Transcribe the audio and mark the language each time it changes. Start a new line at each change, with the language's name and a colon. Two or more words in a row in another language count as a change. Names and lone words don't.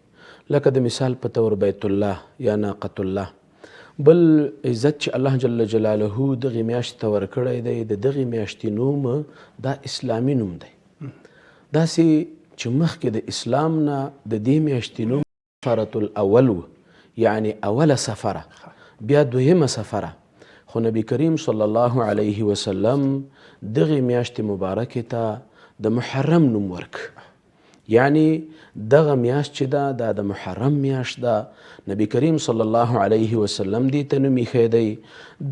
Pashto: لکه د مثال په طور
Arabic: بیت الله
Pashto: یا
Arabic: ناقة الله.
Pashto: بل عزت چې الله
Arabic: جل جلاله
Pashto: دغې میاشتې ته ورکړی دی، د دغې میاشتې نوم دا اسلامي نوم دی. داسې چې مخکې د اسلام نه د دې میاشتې نوم
Arabic: سفرة الاول
Pashto: و، یعنی اوله سفره، بیا دویمه سفره. خو نبی کریم
Arabic: صلی الله علیه وسلم
Pashto: دغې میاشتې مبارکې ته د محرم نوم ورک. یعنی دغه میاشت چې ده دا د محرم میاشت ده. نبی کریم
Arabic: صلی الله علیه وسلم
Pashto: دې ته نوم ایښی دی.